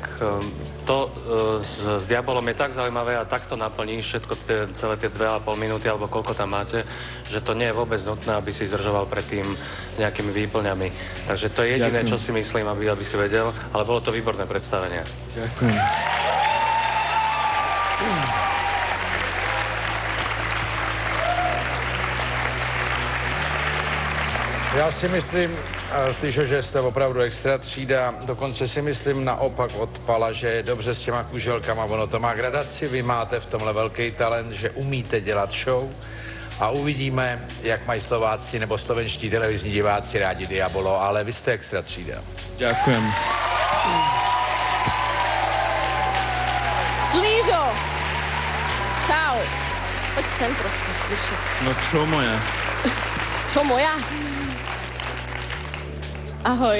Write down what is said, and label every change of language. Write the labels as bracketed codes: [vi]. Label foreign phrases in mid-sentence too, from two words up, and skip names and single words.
[sk] To s Diabolom je tak zaujímavé a takto naplní všetko celé tie 2,5 minúty, alebo koľko tam máte, že to nie je vôbec nutné, aby si zdržoval predtým nejakými výplňami. Takže to je jediné, čo si myslím, aby si vedel, ale bolo to výborné predstavenie. Ďakujem. [cs] Já si myslím, Slyšel, že jste opravdu extra třída, dokonce si myslím naopak od Pala, že je dobře s těma kuželkama, ono to má gradaci, vy máte v tomhle velký talent, že umíte dělat show a uvidíme, jak mají Slováci nebo slovenští televizní diváci rádi Diabolo, ale vy jste extra třída. [sk] Ďakujem. Slížo! Čau. Poď sem trošku, slyším. No čo moja? Čo moja? Ahoj.